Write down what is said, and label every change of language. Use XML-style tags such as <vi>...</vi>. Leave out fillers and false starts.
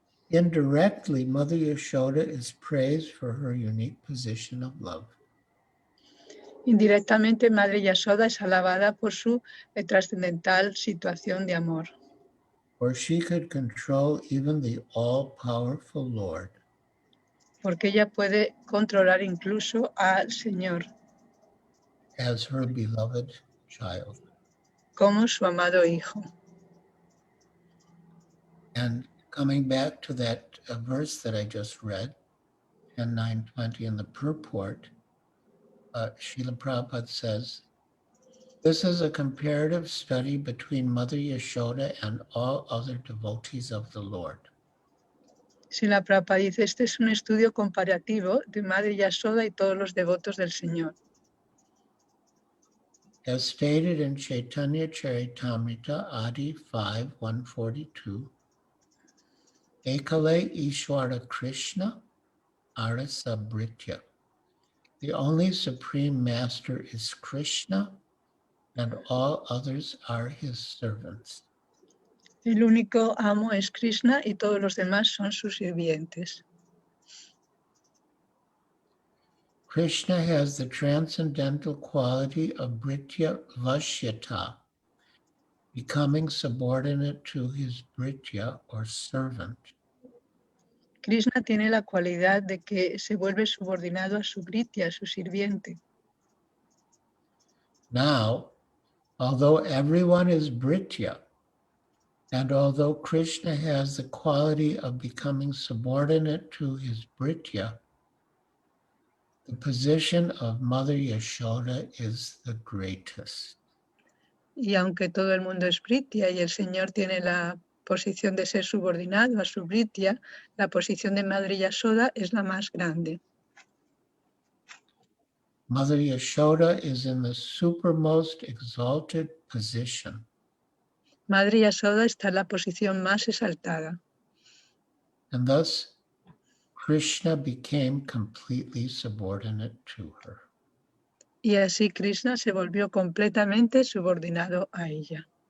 <en>Indirectly, Mother Yasoda is praised for her unique position of love.</en> <es>Indirectamente, Madre Yasoda es alabada por su trascendental situación de amor,</es> <en>For she could control even the all-powerful Lord,</en> <es>porque ella puede controlar incluso al Señor</es> <en>as her beloved child.</en> <es>como su amado Hijo.</es> <en>And coming back to that verse that I just read, 10:9:20 in the purport, Srila Prabhupada says, this is a comparative study between Mother Yasoda and all other devotees of the Lord.</en> <es>Srila Prabhupada dice, este es un estudio comparativo de Madre Yasoda y todos los devotos del Señor.</es> <en>As stated in Chaitanya Charitamrita Adi 5:142,</en> <bn>Ekale Ishwara Krishna Arasa Britya.</bn> <en>The only supreme master is Krishna, and all others are his servants.</en> <es>El único amo es Krishna y todos los demás son sus sirvientes.</es> <en>Krishna has the transcendental quality of Britya Vashyata, becoming subordinate to his Britya or servant.</en> <es>Krishna tiene la cualidad de que se vuelve subordinado a su Britya, a su sirviente.</es> <en>Now, although everyone is Britya, and although Krishna has the quality of becoming subordinate to his Britya, the position of Mother Yasoda is the greatest.</en> <es>Y aunque todo el mundo es Britya y el Señor tiene la posición de ser subordinado a su Britya, la posición de Madre Yasoda es la más grande.</es> <en>Mother Yasoda is in the supermost exalted position.</en> <es>Madre Yasoda está en la posición más exaltada.</es> <en>And thus, Krishna became completely subordinate to her.</en> <es>Y así Krishna se volvió completamente subordinado a ella.</es>